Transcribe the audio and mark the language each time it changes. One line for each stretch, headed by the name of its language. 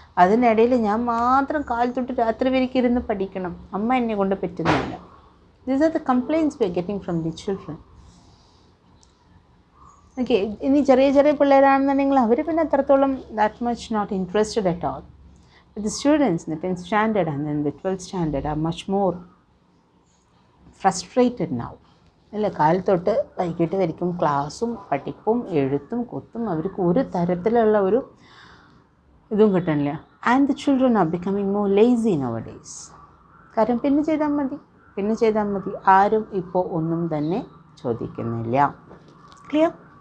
Malayalam: അതിനിടയിൽ ഞാൻ മാത്രം കാൽ തൊട്ട് രാത്രി വരയ്ക്ക് ഇരുന്ന് പഠിക്കണം, അമ്മ എന്നെ കൊണ്ട് പറ്റുന്നില്ല.
English: These are the complaints we are getting from the children.
Malayalam: Okay, ഇനി ചെറിയ ചെറിയ പിള്ളേരാണെന്നുണ്ടെങ്കിൽ അവർ പിന്നെ അത്രത്തോളം
English: That much not interested at all. But the students in the 10th standard and then the 12th standard are much more frustrated now.
Malayalam: അല്ല, കാലത്തൊട്ട് വൈകിട്ട് വരയ്ക്കും ക്ലാസ്സും പഠിപ്പും എഴുത്തും കുത്തും, അവർക്ക് ഒരു തരത്തിലുള്ള ഒരു ഇതും കിട്ടണില്ല.
English: And the children are becoming more lazy nowadays.
Malayalam: കാര്യം പിന്നെ ചെയ്താൽ മതി, ആരും ഇപ്പോൾ ഒന്നും തന്നെ ചോദിക്കുന്നില്ല. ക്ലിയർ?